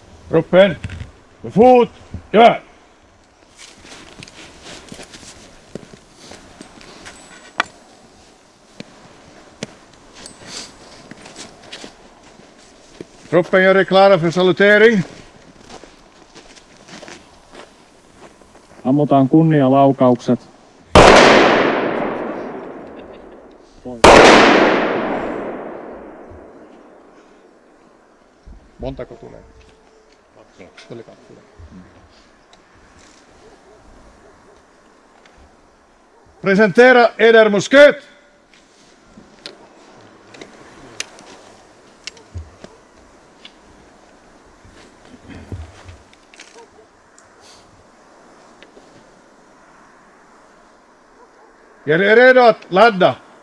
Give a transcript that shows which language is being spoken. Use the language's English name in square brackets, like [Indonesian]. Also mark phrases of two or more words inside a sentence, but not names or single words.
[Swedish] Truppen. Med fot. Gevär. Truppen gör er klara för salutering. [Finnish] Ammutaan kunnialaukaukset. Montako tulee? Tuli 2. [Swedish] Presentera eder musket. Gör er redo att ladda.